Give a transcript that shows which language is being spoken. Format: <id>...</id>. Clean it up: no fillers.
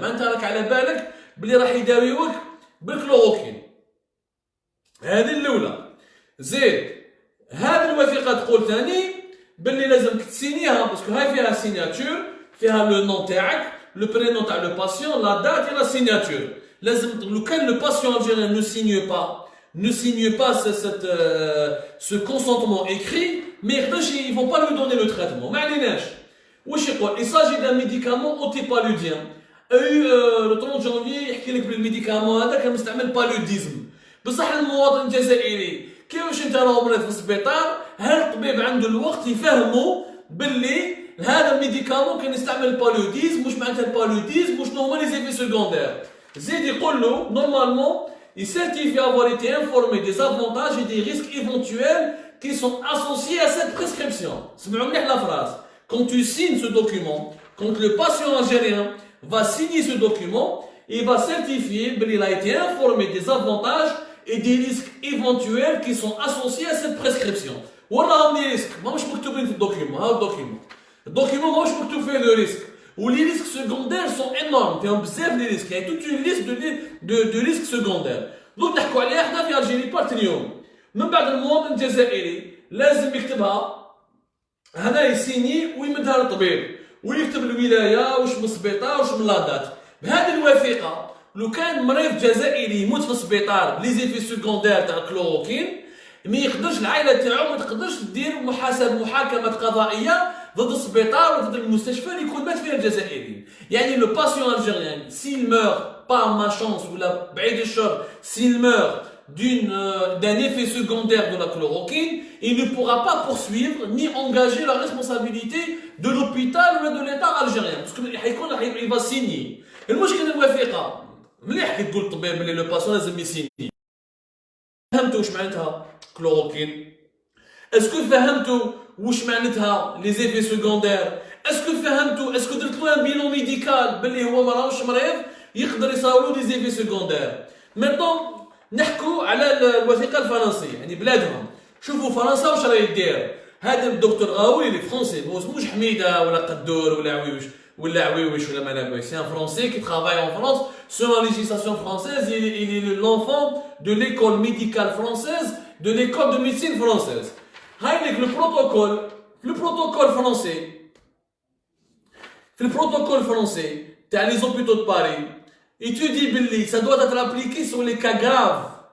<ar>معناتها راك على بالك بلي راح يداويوك بالكلوروكين. هذه الاولى. زيد هذه الوثيقه تقول ثاني باللي لازمك تسينيها باسكو هاي فيها سيناتور فيها لو نون تاعك لو برينون تاع لو باسيون لا دات</ar> <fr>et la signature.</fr> <ar>لازم لو كان</ar> <fr>لو باسيون algérien ne signe pas ce consentement écrit mais ils vont pas lui donner le traitement.</fr> <ar>ما عليناش. واش يقول؟</ar> <fr>il s'agit d'un médicament antipaludien. le 30 janvier</fr> <ar>يحكي لك بالميديكامون هذا كان مستعمل بالوديزم. بصح المواطن الجزائري كيفاش انت راهو مريض في السبيطار، هل الطبيب عنده الوقت يفهمو باللي هذا الميديكامون كان يستعمل البالوديزم، مش معناتها البالوديزم وشنو هما لي زيفي سكوندير. زيد يقول له</ar> <fr>نورمالمون il certifie avoir été informé des avantages et des risques éventuels qui sont associés à cette prescription.</fr> <ar>سمعوا مليح</ar> <fr>la phrase. Quand tu signes ce document, quand le patient algérien va signer ce document, il va certifier qu'il a été informé des avantages et des risques éventuels qui sont associés à cette prescription.</fr> <ar>وراهم لي ريسك ماهوش مكتوبين في الدوكيومون. ها الدوكيومون ماهوش مكتوب فيه لو ريسك.</ar> <fr>Où les risques secondaires sont énormes. Il y a des risques. Il y a toute une liste de risques secondaires.</fr> <ar>Donc, نحكوا عليها احنا في الجيري بارت اليوم. من بعد المواطن الجزائري لازم يكتبها هنا يسيني ويمدها للطبيب ويكتب الولايه واش من السبيطار واش من لادات. بهذه الوثيقه لو كان مريض جزائري يموت في السبيطار بلي زيفي سكوندير تاع الكلوروكين ما يقدرش العائله تاعو ما تقدرش دير محاكمه قضائيه ضد السبيطار وضد المستشفى اللي يكون مات فيها الجزائري.</ar> <fr>يعني لو باسيون الجيريان s'il meurt pas ma chance</fr> <ar>ولا بعيد الشر</ar> <fr>s'il meurt d'un effet secondaire de la chloroquine, il ne pourra pas poursuivre ni engager la responsabilité de l'hôpital ou de l'État algérien. Parce qu'il va signer.</fr> <ar>المشكل الوثيقة مليح كي تقول الطبيب اللي لو باسيون لازم يسيني. فهمتوا واش معناتها كلوروكين؟ اسكو فهمتوا واش معناتها لي زيفي سكوندير؟ اسكو فهمتوا اسكو درت له ان بيلون ميديكال باللي هو ما راهوش مريض يقدر يصاولوا لي زيفي سكوندير. ميتون نحكوا على الوثيقه الفرنسيه يعني بلادهم. شوفوا فرنسا واش راهي دير. هذا الدكتور غاوي اللي فرونسي ما اسموش حميده ولا قدور ولا عويوش ولا ما لاباس.</ar> <fr>سي ان فرونسي qui travaille en France selon la législation française. Il est l'enfant de l'école médicale française, de l'école de médecine française. هاي le protocole français. Le protocole français</fr> <ar>تاع</ar> <fr>les hôpitaux de Paris étudie باللي ça doit être appliqué sur les cas graves.</fr>